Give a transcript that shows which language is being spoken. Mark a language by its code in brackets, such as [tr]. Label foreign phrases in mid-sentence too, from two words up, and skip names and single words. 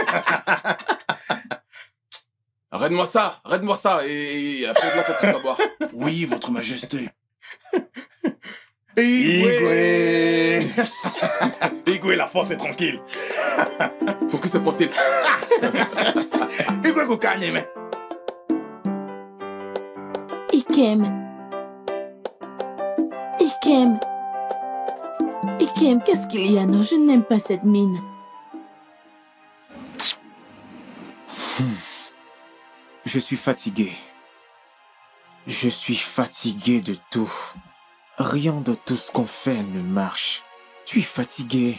[fr] Arrête-moi ça et après là quelque chose à boire. Oui, votre majesté. Igwe. Igwe, la force est tranquille. Pour que se passe-t-il? Igwe Kokanye, mais. Ikem. Ikem. Ikem, qu'est-ce qu'il y a? Non, je n'aime pas cette mine. Je suis fatigué. Je suis fatigué de tout. Rien de tout ce qu'on fait ne marche. Tu es fatigué.